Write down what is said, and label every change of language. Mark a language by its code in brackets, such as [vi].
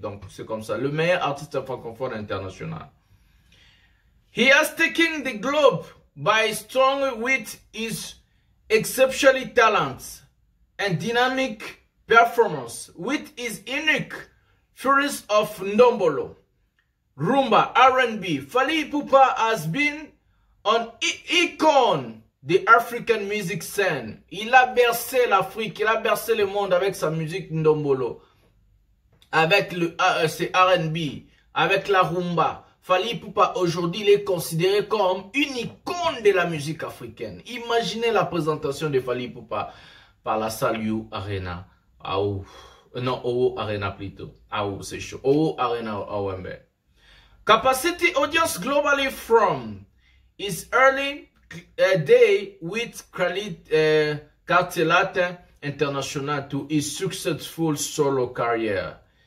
[fr] Donc, c'est comme ça, le meilleur artiste francophone international. [en] He has taken the globe by storm with his exceptional talents and dynamic performance, with his unique furies of Ndombolo, Rumba, R&B. Fally Ipupa has been an icon the African music scene. [fr] Il a bercé l'Afrique, il a bercé le monde avec sa musique Ndombolo, avec le R&B, avec la Rumba. Fally Ipupa aujourd'hui il est considéré comme une icône de la musique africaine. Imaginez la présentation de Fally Ipupa par la salle OO Arena. Non, OO Arena plutôt. C'est chaud. [en] OO Arena Wembley. Capacity audience globally from his early day with Cartelata International to his successful solo career.